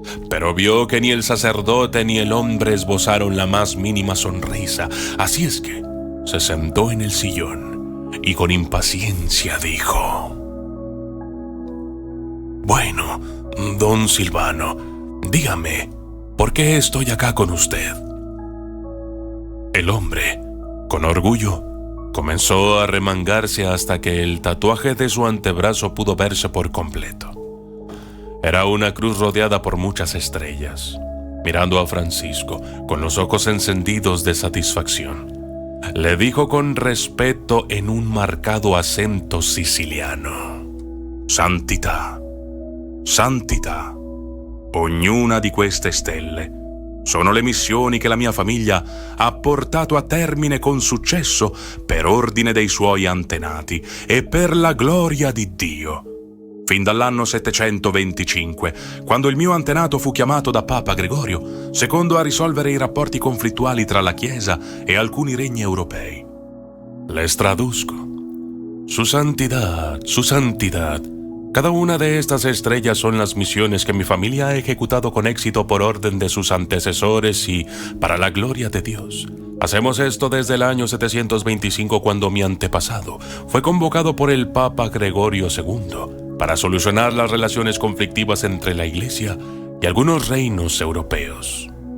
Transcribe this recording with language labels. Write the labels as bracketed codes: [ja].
[es] Pero vio que ni el sacerdote ni el hombre esbozaron la más mínima sonrisa, así es que se sentó en el sillón y con impaciencia dijo: Bueno, don Silvano, dígame, ¿por qué estoy acá con usted? El hombre, con orgullo, comenzó a remangarse hasta que el tatuaje de su antebrazo pudo verse por completo. Era una cruz rodeada por muchas estrellas. Mirando a Francisco, con los ojos encendidos de satisfacción, le dijo con respeto en un marcado acento siciliano: [it] Santità, santità, ognuna di queste stelle sono le missioni che la mia famiglia ha portato a termine con successo per ordine dei suoi antenati e per la gloria di Dio. Fin dall'anno 725, quando il mio antenato fu chiamato da Papa Gregorio II a risolvere i rapporti conflittuali tra la Chiesa e alcuni regni europei. [es] Les traduzco. Su santidad, su santidad. Cada una de estas estrellas son las misiones que mi familia ha ejecutado con éxito por orden de sus antecesores y para la gloria de Dios. Hacemos esto desde el año 725, cuando mi antepasado fue convocado por el Papa Gregorio II para solucionar las relaciones conflictivas entre la Iglesia y algunos reinos europeos.